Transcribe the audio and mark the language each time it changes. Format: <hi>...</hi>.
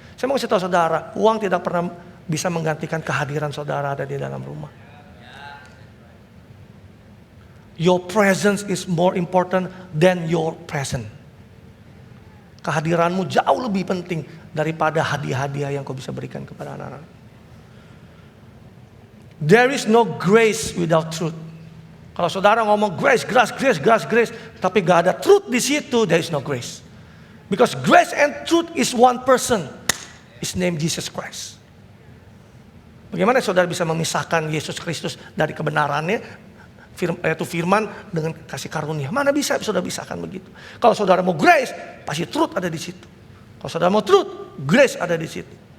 <id>Saya mau kasih tahu saudara, uang tidak pernah bisa menggantikan kehadiran saudara ada di dalam rumah.</id> <en>Your presence is more important than your present.</en> <id>Kehadiranmu jauh lebih penting daripada hadiah-hadiah yang kau bisa berikan kepada anak-anak.</id> <en>There is no grace without truth.</en> <id>Kalau saudara ngomong grace, tapi gak ada truth di situ,</id> <en>there is no grace. Because grace and truth is one person. His name Jesus Christ.</en> <id>Bagaimana saudara bisa memisahkan Yesus Kristus dari kebenarannya, yaitu firman dengan kasih karunia? Mana bisa saudara pisahkan begitu? Kalau saudara mau grace, pasti truth ada di situ. Kalau saudara mau truth, grace ada di situ.</id>